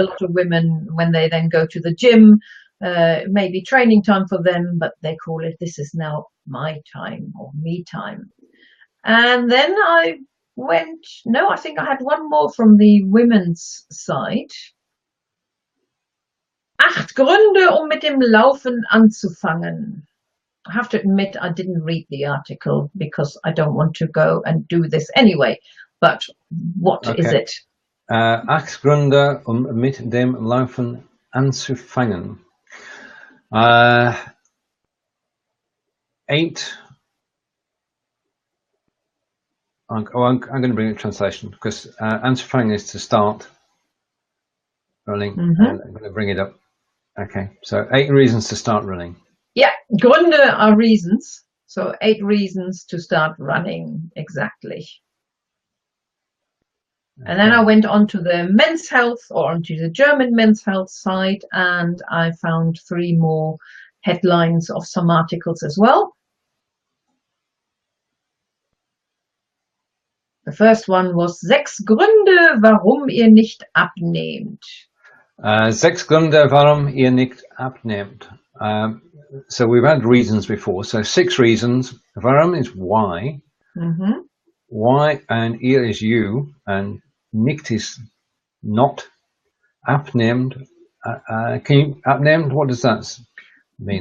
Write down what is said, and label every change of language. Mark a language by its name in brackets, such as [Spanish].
[English] A lot of women, when they then go to the gym, maybe training time for them, but they call it, this is now my time or me time. And then I think I had one more from the women's side. [German] 8 Gründe, mit dem Laufen anzufangen. [English] I have to admit I didn't read the article because I don't want to go and do this anyway. But what is it? [German] 8 Gründe, mit dem Laufen anzufangen. 8. [English] I'm going to bring a translation because anzufangen is to start running. I'm going to bring it up. Okay, so 8 reasons to start running. Yeah, Gründe are reasons. So 8 reasons to start running, exactly. Okay. And then I went on to the men's health, or onto the German men's health site, and I found 3 more headlines of some articles as well. The first one was [German] 6 Gründe, warum ihr nicht abnehmt. 6 Gründe, warum ihr nicht abnehmt. [English] So we've had reasons before. So 6 reasons. Warum is why. Why, and ihr is you, and nicht is not. Abnehmt. Can you abnehmt? What does that mean?